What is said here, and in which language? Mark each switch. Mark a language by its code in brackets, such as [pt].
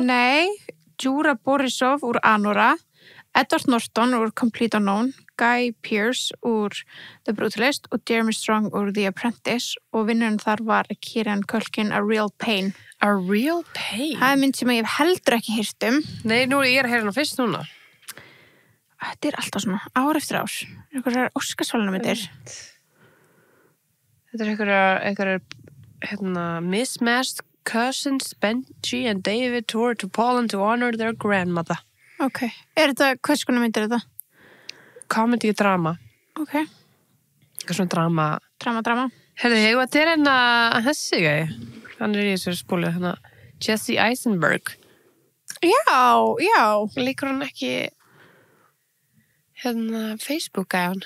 [is] Nei, Jura Borisov úr Anora, Edward Norton úr Complete Unknown, Guy Pearce úr The Brutalist og Jeremy Strong úr The Apprentice og vinnurinn þar var Kieran Culkin A Real Pain. A Real Pain? Það er mynd sem ég hef heldur ekki heyrt um. Nei, nú er ég að heyra hana fyrst núna. Þetta er alltaf svona, ár eftir ár. Einhverjar Óskarsverðlaunamyndir. Þetta er einhverjar [en] mismatched cousins Benji and David toured to Poland to honor their grandmother. [is] Ok, hvers konar myndir er þetta? Comedy og drama. Ok. Eitthvað svona drama. Drama. Herðu, ég var til þessi gæi. Hann er í þessu spólu, Jesse Eisenberg. Já. Líkur hann ekki Facebook-gæjan?